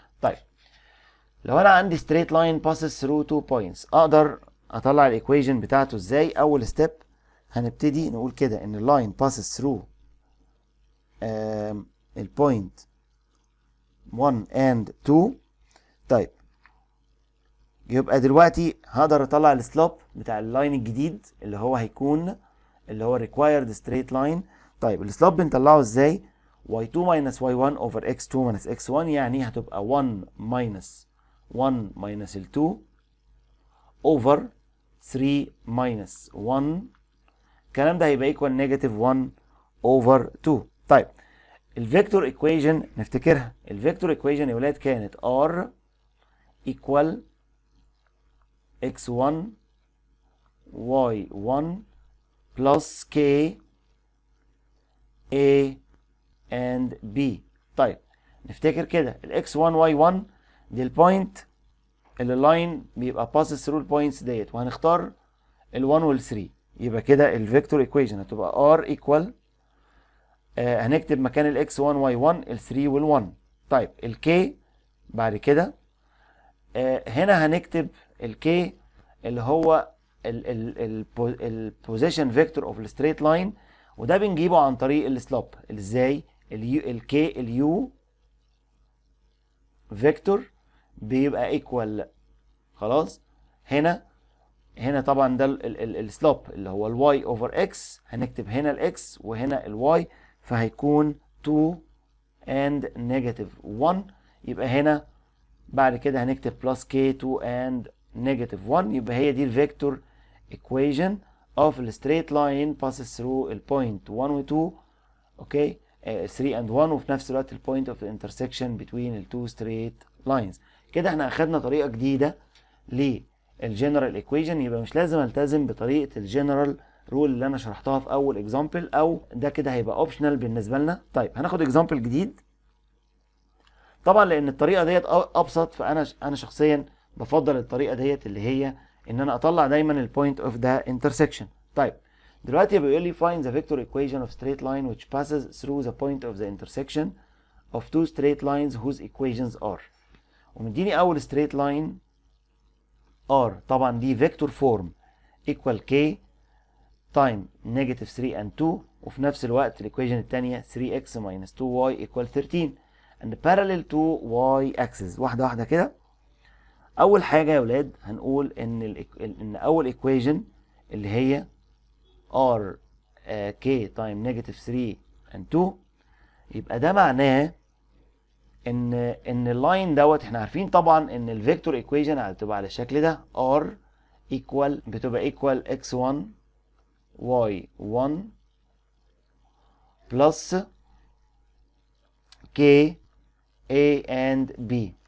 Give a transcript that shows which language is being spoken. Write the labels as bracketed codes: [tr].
[ar] طيب لو انا عندي straight line passes through 2 points اقدر اطلع الايكويشن بتاعته ازاي؟ اول ستيب هنبتدي نقول كده ان اللاين passes through البوينت 1 and 2. طيب يبقى دلوقتي هقدر اطلع السلوب بتاع اللاين الجديد اللي هو هيكون اللي هو required straight line. طيب السلوب بنطلعه ازاي؟ y2 minus y1 over x2 minus x1، يعني هتبقى 1 minus 1 minus ال 2 over 3 minus 1. الكلام ده هيبقى equal negative 1 over 2. طيب الفيكتور ايكويشن نفتكرها. الفيكتور ايكويشن يا ولاد كانت r equal x1 y1 plus k a and b. طيب نفتكر كده ال x1 y1 دي البوينت اللي اللاين بيبقى passes through البوينتس ديت، وهنختار ال 1 وال 3. يبقى كده الفيكتور ايكويشن هتبقى r equal هنكتب مكان ال x1 y1 ال 3 وال 1. طيب ال k بعد كده هنا هنكتب ال k اللي هو البوزيشن فيكتور اوف الستريت لاين، وده بنجيبه عن طريق السلوب. ازاي؟ الكي اليو فيكتور بيبقى ايكوال خلاص. هنا طبعا ده السلوب اللي هو الواي اوفر اكس، هنكتب هنا الاكس وهنا الواي، فهيكون 2 and negative 1. يبقى هنا بعد كده هنكتب plus k2 and negative 1. [en] يبقى هي دي الفيكتور equation of the straight line passes through ال point 1 و 2 اوكي 3 and 1، وفي نفس الوقت ال point of the intersection between ال two straight lines. [ar] كده احنا اخدنا طريقة جديدة للجنرال equation. يبقى مش لازم التزم بطريقة الجنرال رول اللي انا شرحتها في اول اكزامبل، او ده كده هيبقى اوبشنال بالنسبة لنا. طيب هناخد اكزامبل جديد طبعا لان الطريقة ديت ابسط، فانا شخصيا بفضل الطريقة ديت اللي هي ان انا اطلع دايما البوينت اوف ذا انترسكشن. [en] طيب دلوقتي بيقول لي find the vector equation of straight line which passes through the point of the intersection of two straight lines whose equations are. ومديني اول straight line r، طبعا دي vector form equal k time negative 3 and 2، وفي نفس الوقت الايكويشن الثانيه 3x minus 2y equal 13 and parallel to y axis. [ar] واحده واحده كده. اول حاجه يا ولاد هنقول ان اول ايكويشن اللي هي r k time negative 3 and 2، يبقى ده معناه ان اللاين دوت احنا عارفين طبعا ان الفيكتور ايكويشن هتبقى على الشكل ده r equal بتبقى equal x1 y1 plus k a and b.